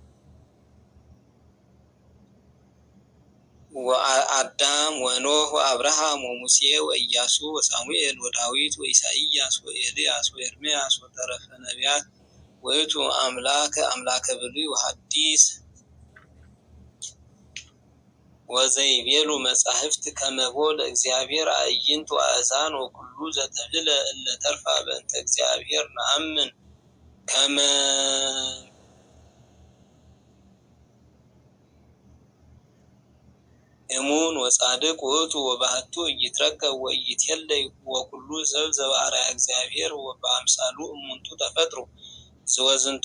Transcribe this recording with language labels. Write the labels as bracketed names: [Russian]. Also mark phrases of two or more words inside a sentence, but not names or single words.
[Geez] ወአዳም ወኖህ ወአብርሃም ወሙሴ ወኢያሱ ወሳሙኤል ወዳዊት ወኢሳይያስ ወኤልያስ ወኤርምያስ ወተረፈ ነቢያት ውእቱ አምላከ ብሉይ ወሐዲስ ወዘይቤሉ መጻሕፍት ከመቦ ለእግዚአብሔር አዕይንት ወአእዛን ወኩሉ ዘተብህለ እለ ተርፋ በእንተ እግዚአብሔር ነአምን ከመ እሙን ወጻድቅ ውእቱ ወባህቱ ኢይትረከብ ወኢይትሄለይ ወኩሉ ሰብ ዘበአርአያ እግዚአብሔር ወበአምሳሉ እሙንቱ ተፈጥሩ ወዝንቱ